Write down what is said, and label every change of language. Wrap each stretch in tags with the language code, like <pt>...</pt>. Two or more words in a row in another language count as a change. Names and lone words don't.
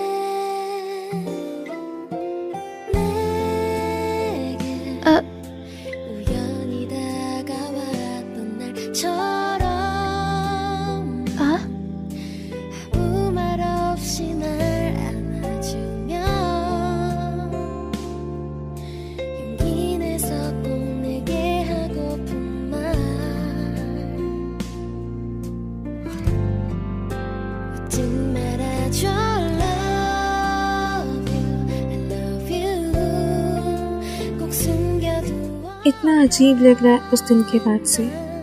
<ko>우연히 다가왔던 날처럼 아무 말 없이 날 안아주면 용기 내서 꼭 내게 하고픈 말 웃지 말아줘</ko> <en>I love you</en> <ko>꼭 숨겨두어</ko> <hi>इतना अजीब लग रहा है उस दिन के बाद से।</hi>